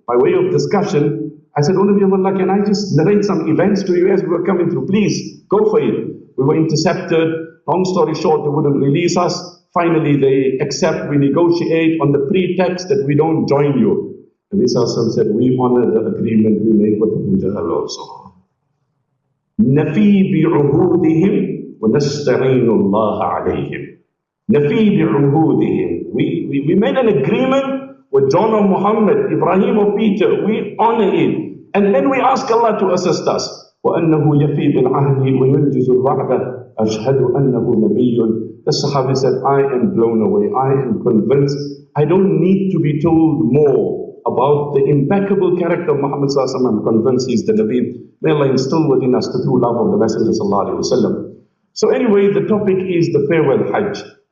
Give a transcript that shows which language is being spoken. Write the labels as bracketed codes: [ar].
[en] By way of discussion, I said, oh, Nabi of Allah, can I just narrate some events to you as we were coming through? Please, go for it. We were intercepted. Long story short, they wouldn't release us. Finally, they accept, we negotiate on the pretext that we don't join you. And Isa said, we honor the agreement we made with Abu Jahl also. [ar] نفي بعهودهم ونستعين الله عليهم. نفي بعهودهم. [en] We made an agreement with John or Muhammad, Ibrahim or Peter. We honor it. And then we ask Allah to assist us. [ar] وأنه يفي بالعهد وينجز الوعد أشهد أنه نبي. [en] The Sahabi said, I am blown away. I am convinced. I don't need to be told more about the impeccable character of Muhammad sallallahu alaihi wasallam. I'm convinced he's the Nabi. May Allah instill within us the true love of the Messenger sallallahu alaihi wasallam. So anyway, the topic is the farewell Hajj.